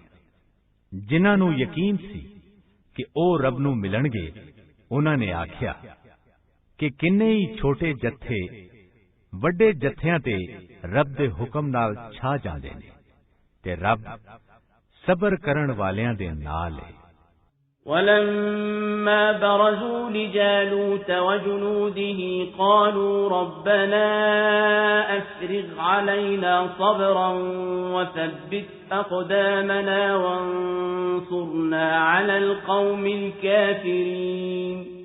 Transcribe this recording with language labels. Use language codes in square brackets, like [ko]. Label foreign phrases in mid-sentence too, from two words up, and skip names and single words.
[pa] ਜਿਨ੍ਹਾਂ ਨੂੰ ਯਕੀਨ ਸੀ ਕਿ ਉਹ ਰੱਬ ਨੂੰ ਮਿਲਣਗੇ, ਉਹਨਾਂ ਨੇ ਆਖਿਆ ਕਿ ਕਿੰਨੇ ਹੀ ਛੋਟੇ ਜੱਥੇ ਵੱਡੇ ਜੱਥਿਆਂ ਤੇ ਰੱਬ ਦੇ ਹੁਕਮ ਨਾਲ ਛਾ ਜਾਂਦੇ ਨੇ ਤੇ ਰੱਬ ਸਬਰ ਕਰਨ ਵਾਲਿਆਂ ਦੇ ਨਾਲ ਹੈ। [ar] وَلَمَّا بَرَزُوا لِجَالُوتَ وَجُنُودِهِ قَالُوا رَبَّنَا أَفْرِغْ عَلَيْنَا صَبْرًا وَثَبِّتْ أَقْدَامَنَا وَانصُرْنَا عَلَى الْقَوْمِ الْكَافِرِينَ